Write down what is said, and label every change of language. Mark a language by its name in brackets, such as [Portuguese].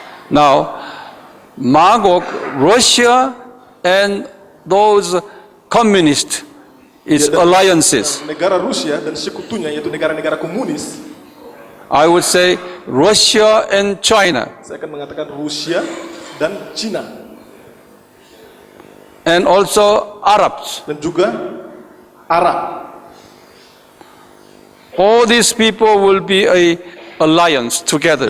[English] Now, Magog, Russia, and those communist is [Indonesian] Ya, dan [English] alliances. [Indonesian] negara Rusia dan sekutunya yaitu negara-negara komunis. [English] I would say Russia and China, [Indonesian] Saya akan mengatakan Rusia dan Cina [English] and also Arabs. [Indonesian] dan juga Arab. [English] All these people will be a alliance together.